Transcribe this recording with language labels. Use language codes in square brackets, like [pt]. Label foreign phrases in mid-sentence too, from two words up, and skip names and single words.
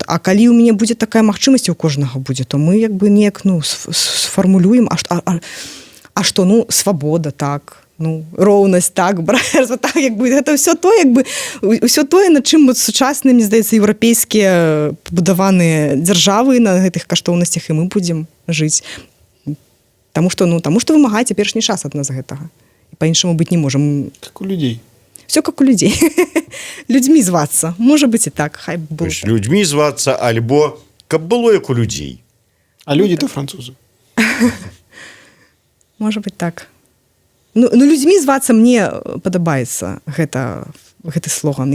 [be] А калі ў мяне будзе такая магчымасць, у кожнага будзе, то мы як бы неяк, ну, сфармулюем, а што, ну, свабода, так, ну, роўнасць, так, братэрства, так, як бы, гэта ўсё то, як бы, ўсё тое, на чым вот сучасныя, мне здаецца, еўрапейскія пабудаваныя дзяржавы на гэтых каштоўнасцях, і мы будзем жыць. Таму што вымагае цяперашні час ад нас гэтага. І па-іншаму быць не можам. [ru] Как у людей. Все как у людей. [be] Людзьмі звацца. Можа быць і так, хай было. Людзьмі звацца, альбо каб было як у людзей. [ru] А люди-то французы. [be] Можа быць так. Ну, людзьмі звацца мне падабаецца гэты слоган.